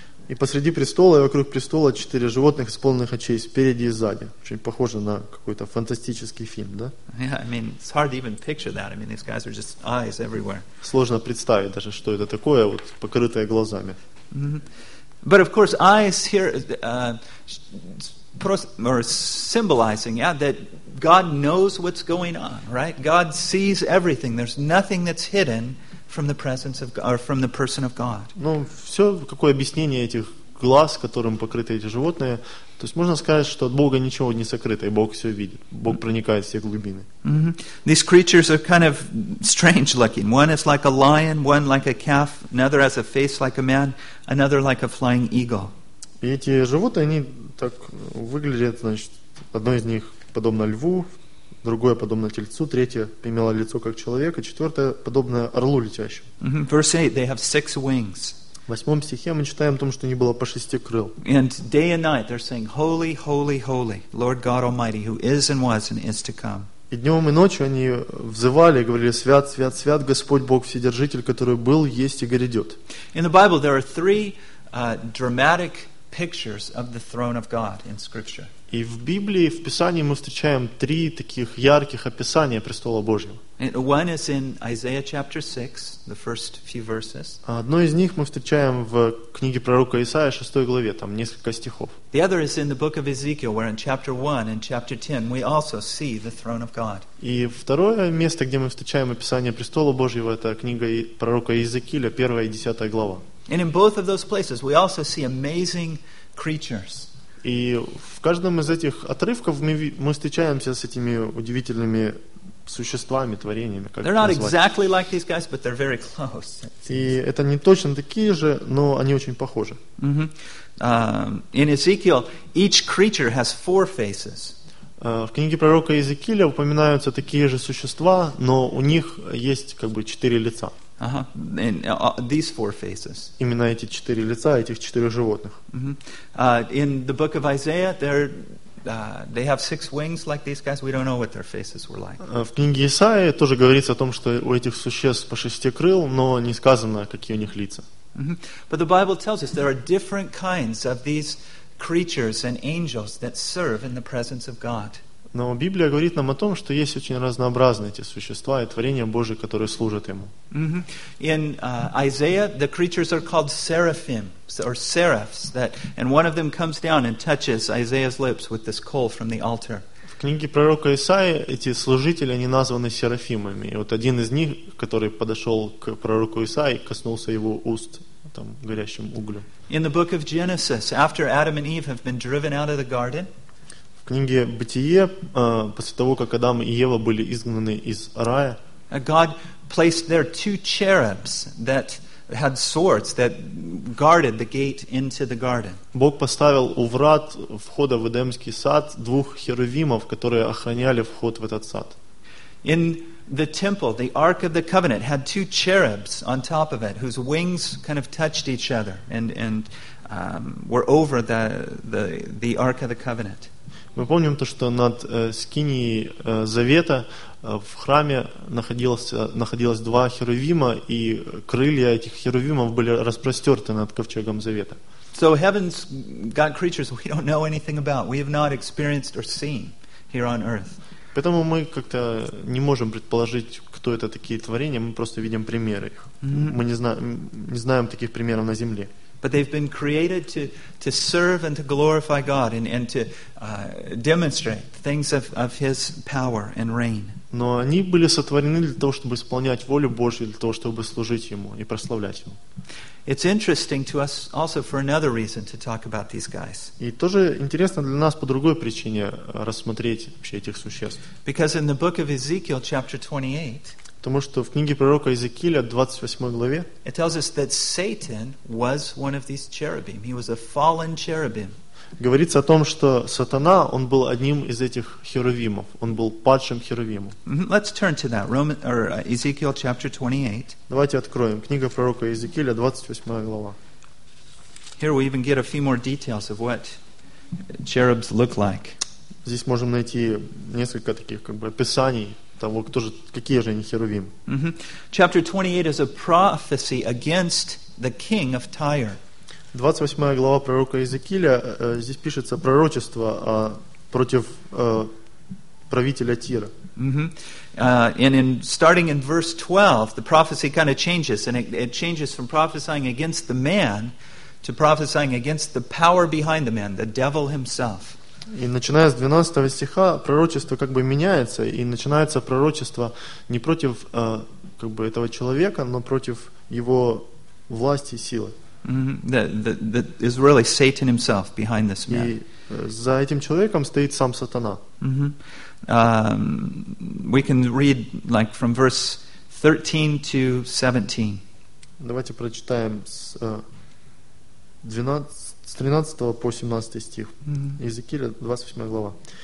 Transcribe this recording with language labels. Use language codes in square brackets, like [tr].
[ru] И посреди престола и вокруг престола четыре животных, исполненных очей, спереди и сзади. Очень похоже на какой-то фантастический фильм, да? [en] Yeah, I mean, it's hard to even picture that. I mean, these guys are just eyes everywhere. [ru] Сложно представить даже, что это такое, вот покрытое глазами. Mm-hmm. [en] But of course, eyes here are symbolizing, yeah, that God knows what's going on, right? God sees everything. There's nothing that's hidden from the presence of God, or from the person of God. [ru] Ну, все, какое объяснение этих глаз, которым покрыты эти животные, то есть можно сказать, что от Бога ничего не сокрыто, и Бог все видит. Бог проникает в все глубины. [en] Mm-hmm. These creatures are kind of strange looking. One is like a lion, one like a calf, another has a face like a man, another like a flying eagle. [ru] И эти животные, они так выглядят, значит, одно из них подобно льву, другое подобно тельцу, третье имело лицо как человека, четвертое подобно орлу летящему. [en] Verse 8, they have six wings. [ru] В восьмом стихе мы читаем о том, что у них было по шести крыл. [en] And day and night they're saying, holy, holy, holy, Lord God Almighty, who is and was and is to come. [ru] И днем и ночью они взывали и говорили, свят, свят, свят, Господь Бог Вседержитель, который был, есть и грядет. [en] In the Bible there are three dramatic pictures of the throne of God in Scripture. [ru] И в Библии, в Писании мы встречаем три таких ярких описания престола Божьего. [en] One is in Isaiah chapter 6, the first few verses. [ru] Одно из них мы встречаем в книге пророка Исаия, 6 главе, там несколько стихов. [en] The other is in the book of Ezekiel, where in chapter 1 and chapter 10 we also see the throne of God. [ru] И второе место, где мы встречаем описание престола Божьего, это книга пророка Иезекииля, 1 и 10 глава. [en] And in both of those places we also see amazing creatures. [ru] И в каждом из этих отрывков мы встречаемся с этими удивительными существами, творениями, как [en] They're not exactly like these guys, but they're very close. [ru] И это не точно такие же, но они очень похожи. [en] Mm-hmm. In Ezekiel each creature has four faces. [ru] В книге пророка Иезекииля упоминаются такие же существа, но у них есть как бы четыре лица. [en] Uh-huh. And, these four faces. [ru] Именно эти четыре лица этих четырех животных. Mm-hmm. [en] In the book of Isaiah, they have six wings like these guys. We don't know what their faces were like. [ru] В книге Исаии тоже говорится о том, что у этих существ по шести крыл, но не сказано, какие у них лица. Mm-hmm. [en] But the Bible tells us there are different kinds of these creatures and angels that serve in the presence of God. [ru] Но Библия говорит нам о том, что есть очень разнообразные эти существа и творения Божьи, которые служат Ему. Mm-hmm. [en] In Isaiah, the creatures are called seraphim, or seraphs, and one of them comes down and touches Isaiah's lips with this coal from the altar. [ru] В книге пророка Исаии эти служители, они названы серафимами. И вот один из них, который подошел к пророку Исаии, коснулся его уст там горящим углем. [en] In the book of Genesis, after Adam and Eve have been driven out of the garden, [ru] в книге Бытие, после того, как Адам и Ева были изгнаны из рая, [en] God placed there two cherubs that had swords that guarded the gate into the garden. [ru] Бог поставил у врат входа в Эдемский сад двух херувимов, которые охраняли вход в этот сад. [en] In the temple, the Ark of the Covenant had two cherubs on top of it, whose wings kind of touched each other and were over the Ark of the Covenant. [ru] Мы помним то, что над скинией Завета в храме находилось два херувима, и крылья этих херувимов были распростерты над ковчегом Завета. [en] So heaven's got creatures we don't know anything about, we have not experienced or seen here on earth. [ru] Поэтому мы как-то не можем предположить, кто это такие творения, мы просто видим примеры их. Mm-hmm. Мы не знаем таких примеров на земле. [en] But they've been created to serve and to glorify God and to demonstrate things of His power and reign. [ru] Но они были сотворены для того, чтобы исполнять волю Божью, для того, чтобы служить Ему и прославлять Его. [en] It's interesting to us also for another reason to talk about these guys. [ru] И тоже интересно для нас по другой причине рассмотреть вообще этих существ. [en] Because in the book of Ezekiel, chapter 28. [ru] Потому что в книге пророка Иезекииля, 28 главе, [en] it tells us that Satan was one of these cherubim. He was a fallen cherubim. [ru] Говорится о том, что сатана, он был одним из этих херувимов. Он был падшим херувимом. Let's turn to that. Ezekiel chapter 28. Давайте откроем. Книга пророка Иезекииля, 28 глава. [en] Here we even get a few more details of what cherubs look like. [ru] Здесь можем найти несколько таких как бы описаний того, кто же, какие же они херувим. [en] Mm-hmm. Chapter 28 is a prophecy against the king of Tyre. [ru] 28 глава пророка Иезекииля, здесь пишется пророчество против правителя Тира. Mm-hmm. [en] And in starting in verse 12, the prophecy kind of changes, and it changes from prophesying against the man to prophesying against the power behind the man, the devil himself. [ru] И начиная с 12 стиха, пророчество как бы меняется, и начинается пророчество не против как бы этого человека, но против его власти и силы. Mm-hmm. [en] That is really Satan himself behind this man. [ru] И за этим человеком стоит сам сатана. [en] Mm-hmm. We can read like from verse 13 to 17. [ru] Давайте прочитаем с 13 по 17 стих. Mm-hmm. Иезекииля, 28 глава.